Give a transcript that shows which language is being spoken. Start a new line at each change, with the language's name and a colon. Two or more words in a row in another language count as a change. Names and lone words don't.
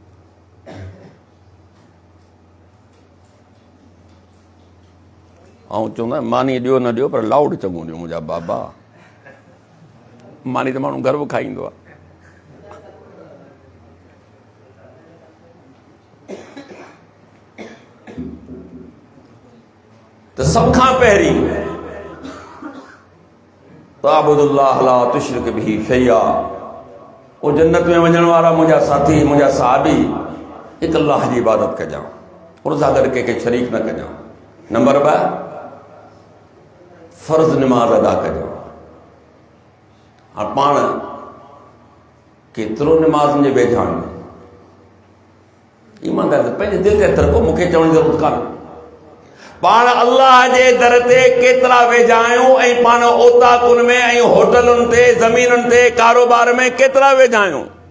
Sindhi: ऐं चवंदा मानी ॾियो न ॾियो, पर लाउड चङो ॾियो मुंहिंजा बाबा। मानी त माण्हू गर्व खाईंदो आहे। त सभ खां पहिरीं
Arabic: تعبد الله لا تشرك به شيئا,
Sindhi: ओ जन्नत में वञण वारा मुंहिंजा साथी, मुंहिंजा सहाबी, हिकु अल्लाह जी इबादत कजां, उन सां गॾु कंहिंखे शरीक न कजां। नंबर 2, फर्ज़ निमाज़ अदा कजां। हाणे पाण केतिरो निमाज़ जे वेझा आहियूं, ईमानदार पंहिंजे दिलि ते हथ रखो, मूंखे चवण जी ज़रूरत कान्हे। पाण अल्लाह जे दर ते केतिरा वेझा आहियूं ऐं पाण ओताकुनि में ऐं होटलुनि ते ज़मीनुनि ते कारोबार में केतिरा वेझा आहियूं।